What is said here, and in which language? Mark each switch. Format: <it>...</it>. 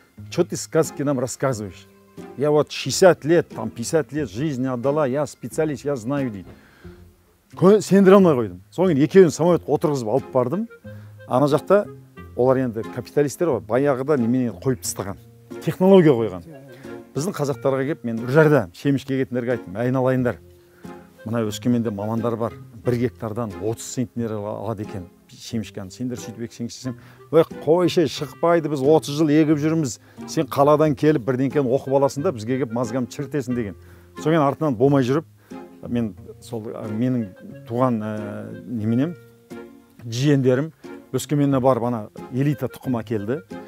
<ru>Что ты сказки нам рассказываешь? Я вот 60 лет, там 50 лет жизни отдала, я специалист, я знаю дейді.</ru> <kk>Сендіре алмай қойдым. Соң екеуін самолетқа отырғызып алып бардым. Ана жақта олар енді капиталистер ғой, баяғыда немене қойып тастаған. Технология қойған. Біздің қазақтарға келіп, мен Үржарда шемішке кетіндерге айттым, айналайындар. Мына Өскеменде мамандар бар. 1 гектардан 30 центнер алады екен шемішкені. Сендер сөйтіп ексеңшесем, қойшы шықпайды, біз 30 жыл егіп жүрміз. Сен қаладан келіп бірдеңкені оқып аласың да, бізге келіп мазгам чіртесің деген. Соң артынан болмай жүріп, мен сол менің туған неменем, жиендерім Өскеменне барып элита тұқым әкелді.</kk>